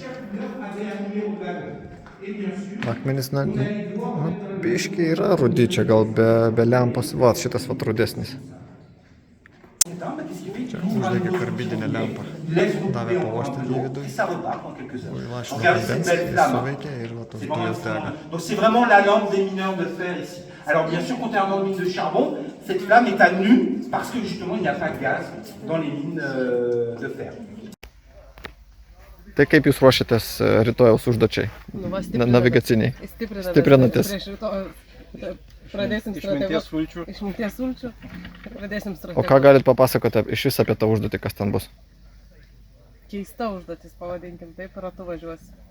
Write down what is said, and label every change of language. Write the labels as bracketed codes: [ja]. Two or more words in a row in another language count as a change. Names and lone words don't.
[lt] Akmenys, biškiai yra rudi, čia gal be lempos. Va, šitas vat rudesnis. Čia uždegė karbidinę lempą. Davė pavoštelį į vidų. Įlašino vandens, jis suveikė ir va tos dujos dega. [fr] Donc c'est vraiment la lampe des mineurs de fer ici. Alors bien sûr, quand tu es en mine de charbon, cette flamme est à nu parce que justement il n'y a pas de gaz dans les mines de fer. [lt] Tai kaip jūs ruošiatės rytojaus užduočiai? Navigaciniai. Stiprinatės. Pradėsim išminties sulčių. Išminties sulčių. Pradėsim strateguoti. O ką galit papasakoti iš vis apie tą užduotį, kas ten bus? Keista užduotis, pavadinkim taip, ratu važiuosi.